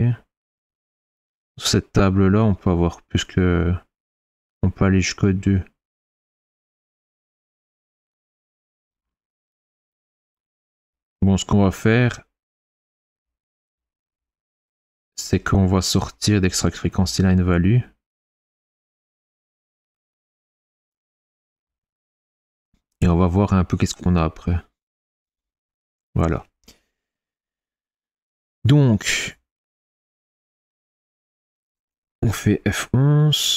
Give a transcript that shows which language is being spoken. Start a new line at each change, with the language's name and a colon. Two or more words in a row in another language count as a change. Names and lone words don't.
French: Sur cette table-là, on peut avoir plus que... On peut aller jusqu'au 2. Bon, ce qu'on va faire, c'est qu'on va sortir d'
English: extract frequency line value.
French: Et on va voir un peu qu'est-ce qu'on a après. Voilà. Donc, on fait F11.